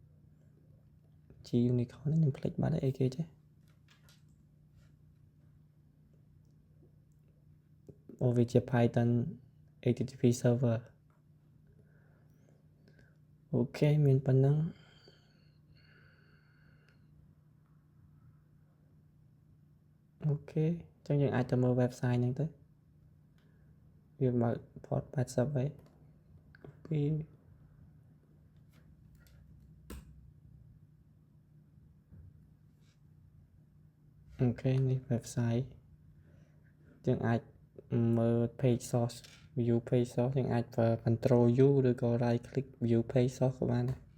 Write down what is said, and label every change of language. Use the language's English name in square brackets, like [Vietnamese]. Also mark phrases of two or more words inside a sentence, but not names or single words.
[Khmer] នេះខ្ញុំភ្លេចបាត់ហើយអីគេចេះវាជា [English] Python HTTP server [Khmer] អូខេមានប៉ុណ្ណឹងអូខេអញ្ចឹងយើងអាចទៅមើល website ហ្នឹងទៅវាបើក port 80ហើយពី អូខេនេះ website យើងអាចមើល [English] page source view page source [Khmer] យើងអាចប្រើ [English] control U [Khmer] ឬក៏ [English] right click view page source [Khmer] ក៏បាន